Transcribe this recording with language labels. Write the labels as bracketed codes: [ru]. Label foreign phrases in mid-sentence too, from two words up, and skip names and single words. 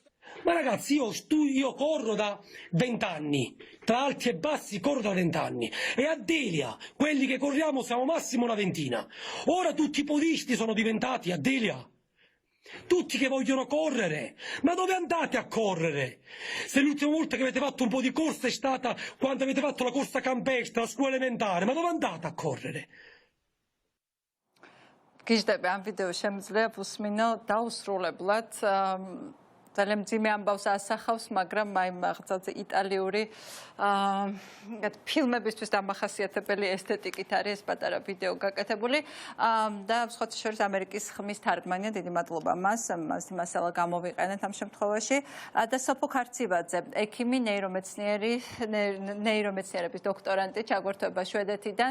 [it] Ma ragazzi, io corro da 20 anni, tra alti e bassi corro da 20 anni, e a Delia, quelli che corriamo siamo massimo una ventina. Ora tutti i podisti sono diventati a Delia. Tutti che vogliono correre, ma dove andate a correre? Se l'ultima volta che avete fatto un po' di corsa è stata quando avete fatto la corsa campestre, la scuola elementare, ma dove andate a correre? [ka] გიჟდები ამ ვიდეოს შემიძლია უსმინო დაუსრულებლად ძალიან მძიმე ამბავს ასახავს, მაგრამ აი მაღწევზე იტალიური ფილმებისთვის დამახასიათებელი ესთეტიკით არის ეს პატარა ვიდეო გაკეთებული და სხვათა შორის ამერიკის ხმის თარგმანია, დიდი მადლობა მას მასალა გამოვიყენეთ ამ შემთხვევაში და სოფო ქარცივაძე, ექიმი, ნეირომეცნიერების დოქტორანტი, ჩაგვერთვება შვედეთიდან.